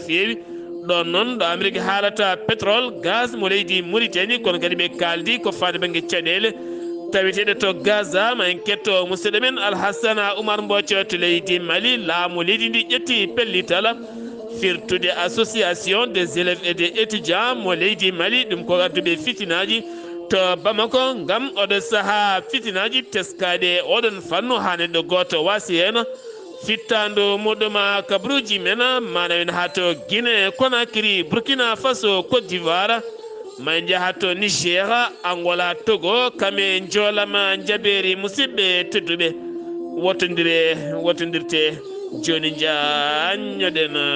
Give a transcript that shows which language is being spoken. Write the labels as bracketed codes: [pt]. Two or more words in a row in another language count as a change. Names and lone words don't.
[ff] fewi ɗon noon ɗo Amérique haalata pétrole gaz mo leydi Mauritanie kono kadi ɓe kaldi ko fade banggue caɗele taweteɗe to Gaza ma en ketto musidɗo men Alhassana Oumar Mbocco to leydi Mali laamu leydi ndi ƴetti pellital firtude association des élèves et des étudiants mo leydi Mali ɗum ko adduɓe fitinaji to Bamako ngam oɗo saaha fitinaji teskaɗe oɗon fannu ha neɗɗo goto wasi hen fittandu muɗuma kabruji men manawen ha to Guinée Conakry Burkina Faso Côte d'Ivoire ma jaha to Niger Angola Togo kame jolama jaɓeri musidɓe tedduɓe wotodirte joni jañoɗen